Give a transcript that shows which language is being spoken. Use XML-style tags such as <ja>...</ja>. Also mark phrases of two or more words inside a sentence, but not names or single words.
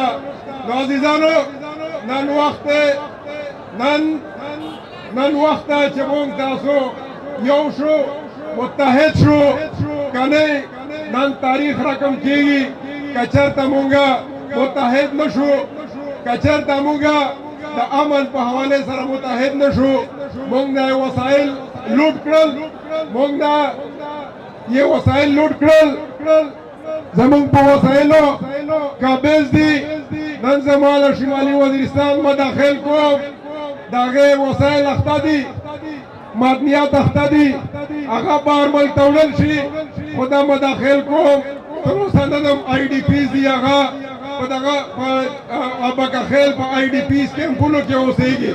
<ps>نو عزیزانو نن وخت دی چې موږ تاسو یو شو متحد شو که نه نن تاریخ رقم کېږي. که چېرته موږ متحد نه شو که چېرته موږ د امن په حوالې سره متحد نه شو موږ دا وسایل لوټ کړل موږ دا</ps> <ur>یہ وسائل لوٹ</ur> <ps>کرل زمون په وسایلو قابض دي. نن زما د شمالي وزیرستان مداخل کوم د هغې وسایل اخته دي معدنیات اخته دي هغه بهر ملک ته وړل شي خو دا مداخل کوم تر اوسه نه د IDPs دي هغه په دغه ابکخیل په IDPs کیمپونو کې اوسېږي.</ps>